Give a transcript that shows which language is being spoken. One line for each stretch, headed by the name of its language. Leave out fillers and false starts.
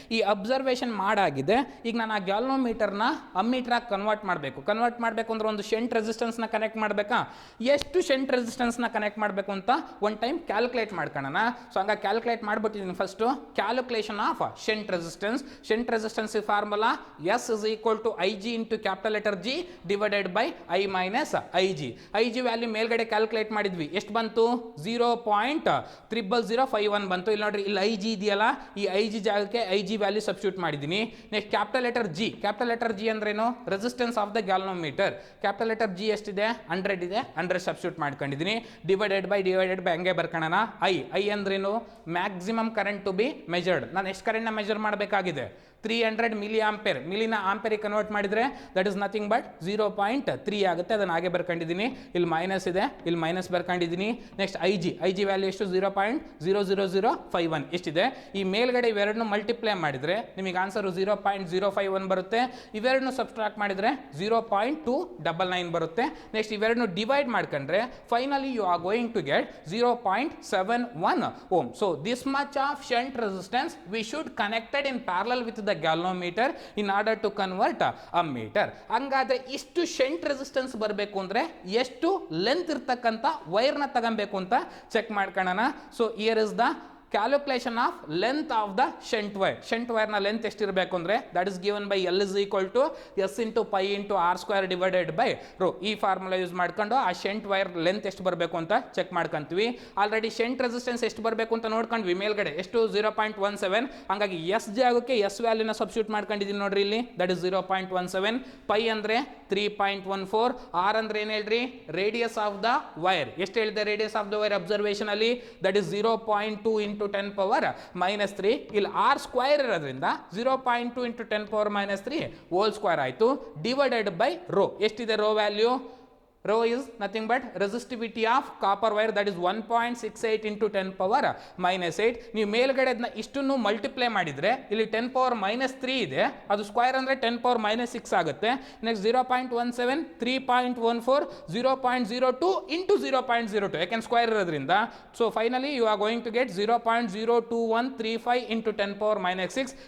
Kannada: ಈ ಅಬ್ಸರ್ವೇಷನ್ ಮಾಡಾಗಿದೆ. ಈಗ ನಾನು ಆ ಗ್ಯಾಲೋಮೀಟರ್ನ ಅಮ್ಮೀಟರಾಗಿ ಕನ್ವರ್ಟ್ ಮಾಡಬೇಕು ಅಂದ್ರೆ ಒಂದು ಶಂಟ್ ರೆಸಿಸ್ಟೆನ್ಸ್ನ ಕನೆಕ್ಟ್ ಮಾಡಬೇಕಾ? ಎಷ್ಟು ಶಂಟ್ ರೆಸಿಸ್ಟೆನ್ಸ್ನ ಕನೆಕ್ಟ್ ಮಾಡಬೇಕು ಅಂತ ಒನ್ ಟೈಮ್ ಕ್ಯಾಲ್ಕುಲೇಟ್ ಮಾಡ್ಕೊಳ್ಳೋಣ. ಸೊ ಹಂಗಾಗಿ calculate ಮಾಡಿಬಿಟ್ಟಿದ್ದೀನಿ.
English: First calculation of shunt resistance. Shunt resistance formula S is equal to IG into capital letter G divided by I minus IG.
Kannada: IG value ಮೇಲ್ಗಡೆ calculate ಮಾಡಿದ್ವಿ. ಎಷ್ಟು ಬಂತು? 0.0051 ಬಂತು. ಇಲ್ಲಿ ನೋಡ್ರಿ, ಇಲ್ಲಿ IG ಇದೆಯಲ್ಲ, ಈ IG ಜಾಗಕ್ಕೆ IG ವ್ಯಾಲ್ಯೂ ಸಬ್ಸ್ಟಿಟ್ಯೂಟ್ ಮಾಡಿದ್ದೀನಿ. Next, capital letter G. Capital letter G ಅಂದ್ರೇನು?
English: Resistance of the galvanometer.
Kannada: Capital letter G ಎಷ್ಟಿದೆ? 100 ಇದೆ. 100 ಸಬ್ಸ್ಟಿಟ್ಯೂಟ್ ಮಾಡ್ಕೊಂಡಿದ್ದೀನಿ. ಡಿವೈಡೆಡ್ ಬೈ ಹಂಗೆ ಬರ್ಕೊಳ್ಳೋಣ. ಐ ಅಂದ್ರೇನು?
English: Maximum current to be measured.
Kannada: ನಾನು ಎಷ್ಟು ಕರೆಂಟ್ನ ಮೆಜರ್ ಮಾಡಬೇಕಾಗಿದೆ? 300 ಮಿಲಿ ಆಂಪೇರ್, ಮಿಲಿನ ಆಂಪೇರಿಗೆ ಕನ್ವರ್ಟ್ ಮಾಡಿದರೆ
English: that is nothing but
Kannada: 0.3 ಆಗುತ್ತೆ. ಅದನ್ನು ಹಾಗೆ ಬರ್ಕೊಂಡಿದ್ದೀನಿ. ಇಲ್ಲಿ ಮೈನಸ್ ಇದೆ, ಇಲ್ಲಿ minus ಬರ್ಕೊಂಡಿದ್ದೀನಿ. Next I G value ಎಷ್ಟು 0.00051 ಎಷ್ಟಿದೆ. ಈ ಮೇಲ್ಗಡೆ ಇವೆರಡನ್ನು ಮಲ್ಟಿಪ್ಲೈ ಮಾಡಿದರೆ ನಿಮಗೆ ಆನ್ಸರು 0.051 ಬರುತ್ತೆ. ಇವೆರಡನ್ನು ಸಬ್ಸ್ಟ್ರಾಕ್ಟ್ ಮಾಡಿದರೆ 0.299 ಬರುತ್ತೆ. ನೆಕ್ಸ್ಟ್ ಇವೆರಡನ್ನು ಡಿವೈಡ್ ಮಾಡ್ಕೊಂಡ್ರೆ finally
English: You are going to get 0.71 ohm. So this much of shunt resistance we should connected in parallel with the galvanometer in order to convert ammeter.
Kannada: ಹಂಗಾದ್ರೆ ಇಷ್ಟು ಶಂಟ್ ರೆಸಿಸ್ಟೆನ್ಸ್ ಬರಬೇಕು ಅಂದ್ರೆ ಎಷ್ಟು length ಇರ್ತಕ್ಕಂಥ ವೈರ್ನ ತಗೊಬೇಕು ಅಂತ ಚೆಕ್ ಮಾಡ್ಕೊಳ್ಳೋಣ.
English: So here is the calculation of length of the shunt wire.
Kannada: Shunt ವೈರ್ನ length ಎಷ್ಟಿರಬೇಕು ಅಂದರೆ that is given by
English: L is equal to S into pi into R square divided by rho.
Kannada: ಈ formula use ಮಾಡ್ಕೊಂಡು ಆ shunt wire length ಎಷ್ಟು ಬರಬೇಕು ಅಂತ check ಮಾಡ್ಕೊಂತೀವಿ. Already shunt resistance ಎಷ್ಟು ಬರಬೇಕು ಅಂತ ನೋಡ್ಕೊಂಡ್ವಿ. ಮೇಲ್ಗಡೆ ಎಷ್ಟು 0.17. ಹಂಗಾಗಿ ಎಸ್ ಜಾಗಕ್ಕೆ ಎಸ್ ವ್ಯಾಲ್ಯೂನ ಸಬ್ಸ್ಟಿಟ್ಯೂಟ್ ಮಾಡ್ಕೊಂಡಿದ್ದೀನಿ ನೋಡ್ರಿ ಇಲ್ಲಿ. That is 0.17. ಪೈ ಅಂದರೆ 3.14. ಆರ್ ಅಂದ್ರೆ ಏನು ಹೇಳ್ರಿ,
English: Radius of the wire.
Kannada: ಎಷ್ಟು ಹೇಳಿದೆ
English: radius of the wire
Kannada: observation ಅಲ್ಲಿ?
English: That is 0.2 into 10 power minus 3.
Kannada: ಇಲ್ಲಿ r ಸ್ಕ್ವೇರ್ ಇರೋದ್ರಿಂದ
English: 0.2 into 10 power minus 3
Kannada: whole square ಆಯಿತು, ಡಿವೈಡೆಡ್ ಬೈ ರೋ. ಎಷ್ಟಿದೆ rho value?
English: Rho is nothing but resistivity of copper wire, that is 1.68 into 10 power minus 8.
Kannada: ನೀವು ಮೇಲ್ಗಡೆ ಅದನ್ನ ಇಷ್ಟನ್ನು multiply ಮಾಡಿದರೆ ಇಲ್ಲಿ 10 power minus 3 ಇದೆ, ಅದು ಸ್ಕ್ವೇರ್ ಅಂದರೆ 10 power minus 6 ಆಗುತ್ತೆ. ನೆಕ್ಸ್ಟ್ 0.17, 3.14, 0.02 into 0.02 ಯಾಕೆಂದ್ರೆ ಸ್ಕ್ವೇರ್ ಇರೋದ್ರಿಂದ.
English: So finally you are going to get 0.02135 into 10 power minus 6.